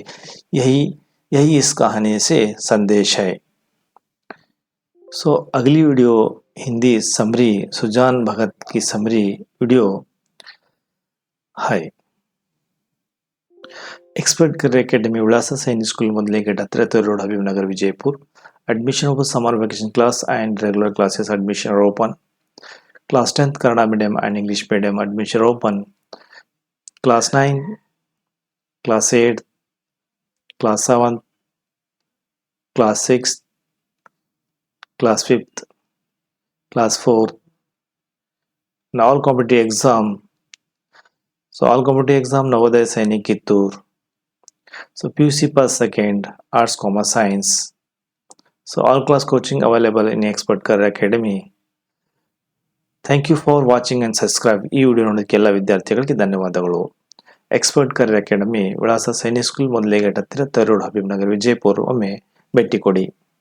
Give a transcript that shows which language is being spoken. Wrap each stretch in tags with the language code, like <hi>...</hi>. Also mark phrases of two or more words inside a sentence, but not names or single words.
<hi>यही इस कहानी से संदेश है। अगली वीडियो हिंदी समरी, सुजान भगत की समरी वीडियो है।</hi> <kn>एक्सपर्ट करियर अकेडमी विलास सैनिक स्कूल ಮೊದಲನೇ ಗೇಟ್ ಹತ್ತಿರ ರೋಡ್ ಹಬೀಬ್ ನಗರ್ ವಿಜಯಪುರ್.</kn> <en>Admission for summer vacation class and regular classes admission are open. Class 10th Kannada medium and English medium admission are open. Class 9, Class 8, Class 7, Class 6, Class 5th, Class 4th, and all competitive exam. All competitive exam Navodaya Sainik Kittur. PUC Pass Second, Arts, Commerce, Science. All class coaching available in Expert Career Academy. Thank you for watching and subscribe.</en> <kn>ಈ ವಿಡಿಯೋ ನೋಡೋದಕ್ಕೆ ಎಲ್ಲ ವಿದ್ಯಾರ್ಥಿಗಳಿಗೆ ಧನ್ಯವಾದಗಳು. ಎಕ್ಸ್ಪರ್ಟ್ ಕರಿಯರ್ ಅಕಾಡೆಮಿ ವಿಳಾಸ ಸೈನಿಕ್ ಸ್ಕೂಲ್ ಮೊದಲನೇ ಗೇಟ್ ಹತ್ತಿರ ರೋಡ್ ಹಬೀಬ್ ನಗರ್ ವಿಜಯಪುರ. ಒಮ್ಮೆ ಭೇಟಿ ಕೊಡಿ.</kn>